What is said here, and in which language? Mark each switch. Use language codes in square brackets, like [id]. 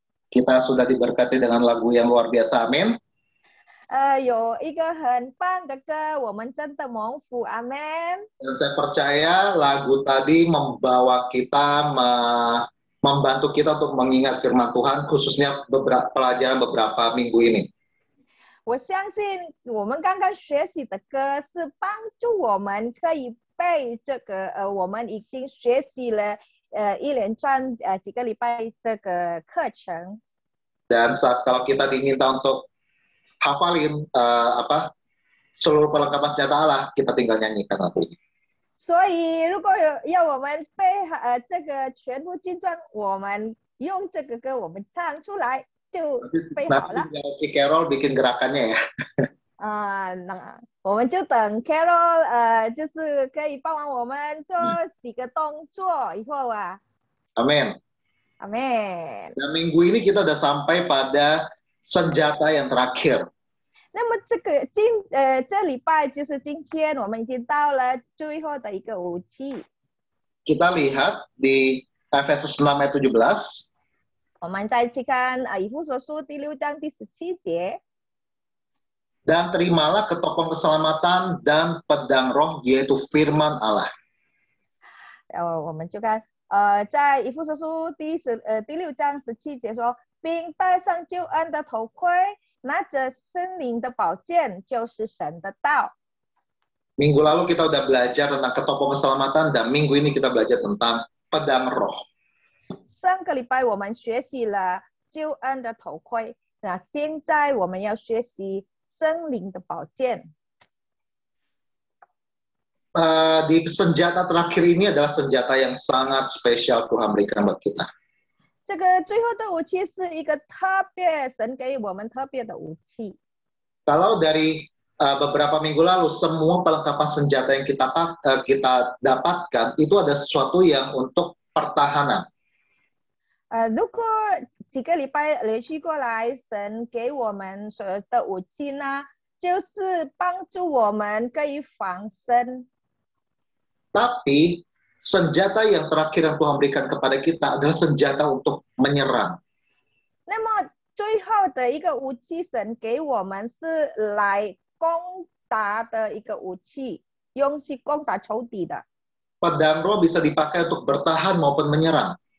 [id] Kita sudah diberkati dengan lagu yang luar biasa, amin. [zh] 有一个很棒的歌，我们真的蒙福，阿门。 [id] Dan saya percaya lagu tadi membawa kita, membantu kita untuk mengingat firman Tuhan, khususnya pelajaran beberapa minggu ini. [zh] 我相信我们刚刚学习的歌是帮助我们可以背这个我们已经学习了一连串几个礼拜这个课程。 [id] Dan kalau kita diminta untuk hafalin seluruh perlengkapan senjata Allah, kita tinggal nyanyikan lagu ini. [zh] 所以如果要我们背这个全部金装，我们用这个歌我们唱出来就背好了。 [id] Nanti si Carol bikin gerakannya ya. [zh] 那我们就等 Carol 就是可以帮忙我们做几个动作以后啊。 [id] Amin. Amin. Dan minggu ini kita udah sampai pada senjata yang terakhir. [zh] 那么这礼拜就是今天，我们已经到了最后的一个武器。 [id] Kita lihat di Efesus 6 ayat 17. [zh] 我们再去看以弗所书第6章第17节。 [id] Dan terimalah ketopong keselamatan dan pedang roh, yaitu firman Allah. [zh] 我们就看在以弗所书第6章17节说，并戴上救恩的头盔，拿着圣灵的宝剑，就是神的道。 [id] Minggu lalu kita udah belajar tentang ketopong keselamatan, dan minggu ini kita belajar tentang pedang roh. [zh] 上个礼拜我们学习了救恩的头盔，那现在我们要学习圣灵的宝剑。 [id] Di senjata terakhir ini adalah senjata yang sangat spesial Tuhan berikan buat kita. [zh] 这个最后的武器是一个特别神给我们特别的武器。 [id] Kalau dari beberapa minggu lalu, semua perlengkapan senjata yang kita dapatkan itu ada sesuatu yang untuk pertahanan. [zh] 如果几个礼拜连续过来，神给我们所有的武器呢，就是帮助我们可以防身。 [id] Tapi senjata yang terakhir yang Tuhan berikan kepada kita adalah senjata untuk menyerang. [zh] 那么最后的一个武器，神给我们是来攻打的一个武器，用去攻打仇敌的。 [id] Pedang roh bisa dipakai untuk bertahan maupun menyerang.